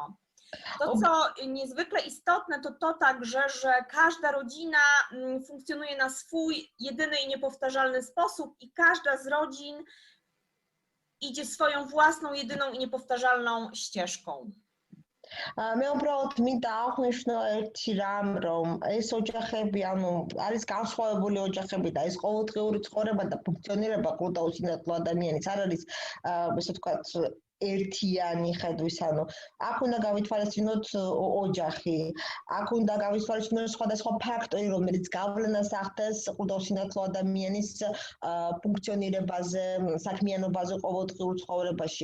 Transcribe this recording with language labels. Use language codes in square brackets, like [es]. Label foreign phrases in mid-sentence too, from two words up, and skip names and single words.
[pl] To, co niezwykle istotne, to także, że każda rodzina funkcjonuje na swój jedyny i niepowtarzalny sposób i każda z rodzin idzie swoją własną, jedyną i niepowtarzalną ścieżką. [ka] მე უბრალოდ მინდა აღვნიშნო ერთი რამ, რომ ეს ოჯახები, ანუ არის განსხვავებული ოჯახები და ეს ყოველდღიური ცხოვრება და ფუნქციონირება კულტა უსინათლო ადამიანის არ არის, ესე ვთქვათ, ერთიანი ხედვის, ანუ აქ უნდა გავითვალისწინოთ ოჯახი, აქ უნდა გავითვალისწინოთ სხვადასხვა ფაქტორი, რომელიც გავლენას ახდენს კულტა უსინათლო ადამიანის ფუნქციონირებაზე, საქმიანობაზე ყოველდღიურ ცხოვრებაში.